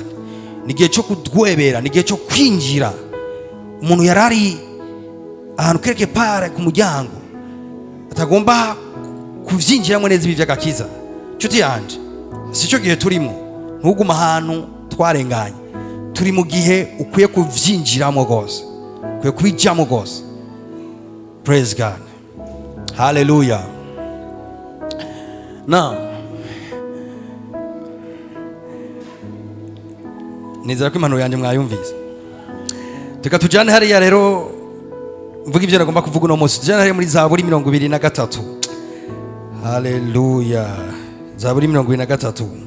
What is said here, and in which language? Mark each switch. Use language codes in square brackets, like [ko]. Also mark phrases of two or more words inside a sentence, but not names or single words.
[rn] Ni igihe cyo kudwebera, ni igihe cyo kwinjira. Umuntu yarari ahantu [fr] quelque part [rn] ku muryango atagomba kuvyinjiramo neza ibi by'agakiza. Nshuti yanje, si cyo gihe turimo, ntuguma ahantu twarenganye. Turi mu gihe ukwiye kuvyinjiramo gose, ukwiye kubijamo gose. [en] Praise God. Hallelujah. [rn] Now, nizera ko impanuro yanjye mwayumvise. Tuka tujane hariya rero, mvuga ibyo nagomba kuvuga uno munsi. Tujane hariya muri Zaburi 23. Hallelujah. Zaburi 23.